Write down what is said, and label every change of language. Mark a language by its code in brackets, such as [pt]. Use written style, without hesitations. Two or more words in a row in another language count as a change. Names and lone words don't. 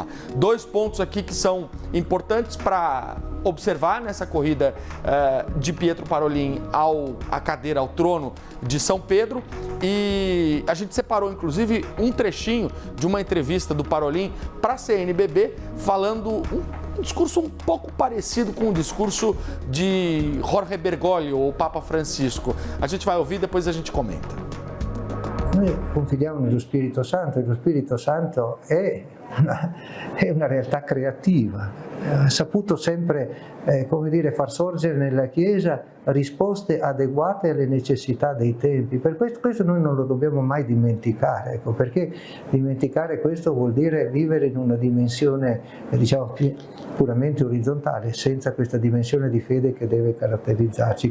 [pt] 2 pontos aqui que são importantes para observar nessa corrida de Pietro Parolin à cadeira, ao trono de São Pedro. E a gente separou, inclusive, um trechinho de uma entrevista do Parolin para a CNBB, falando um discurso um pouco parecido com o discurso de Jorge Bergoglio, o Papa Francisco. A gente vai ouvir, depois a gente comenta. [it] Noi confidiamo nello Spirito Santo e lo Spirito Santo è una realtà creativa, ha saputo sempre far sorgere nella Chiesa risposte adeguate alle necessità dei tempi. Per questo noi non lo dobbiamo mai dimenticare, ecco, perché dimenticare questo vuol dire vivere in una dimensione puramente orizzontale, senza questa dimensione di fede che deve caratterizzarci.